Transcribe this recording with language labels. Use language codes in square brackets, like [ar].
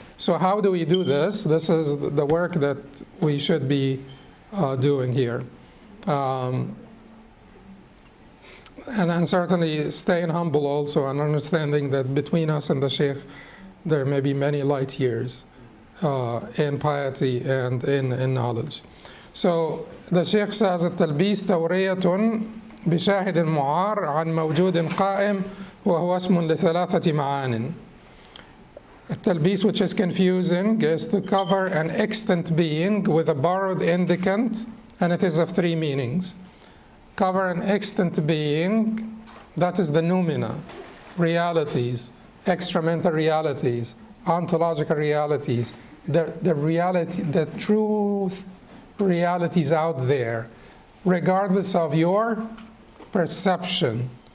[en] So how do we do this? This is the work that we should be doing here. And certainly staying humble also, and understanding that between us and the Shaykh there may be many light years in piety and in knowledge. So the Shaykh says, [ar] التلبيس تورية بشاهد معار عن موجود قائم وهو اسم لثلاثة معان. [en] التلبيس, which is confusing, is to cover an extant being with a borrowed indicant, and it is of three meanings. Cover an extant being, that is the noumena, realities, extramental realities, ontological realities, the reality, the truth realities out there, regardless of your perception.